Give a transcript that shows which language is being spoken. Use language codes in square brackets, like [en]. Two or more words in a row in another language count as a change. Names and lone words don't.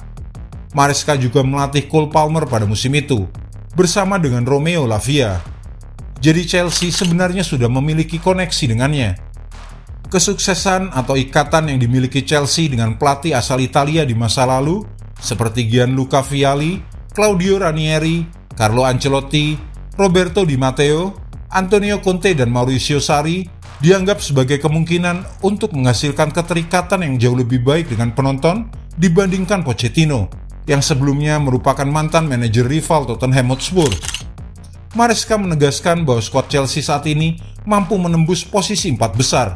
[id] Maresca juga melatih Cole Palmer pada musim itu, bersama dengan Romeo Lavia. Jadi Chelsea sebenarnya sudah memiliki koneksi dengannya. Kesuksesan atau ikatan yang dimiliki Chelsea dengan pelatih asal Italia di masa lalu, seperti Gianluca Vialli, Claudio Ranieri, Carlo Ancelotti, Roberto Di Matteo, Antonio Conte dan Mauricio Sarri dianggap sebagai kemungkinan untuk menghasilkan keterikatan yang jauh lebih baik dengan penonton dibandingkan Pochettino, yang sebelumnya merupakan mantan manajer rival Tottenham Hotspur. Maresca menegaskan bahwa skuad Chelsea saat ini mampu menembus posisi 4 besar.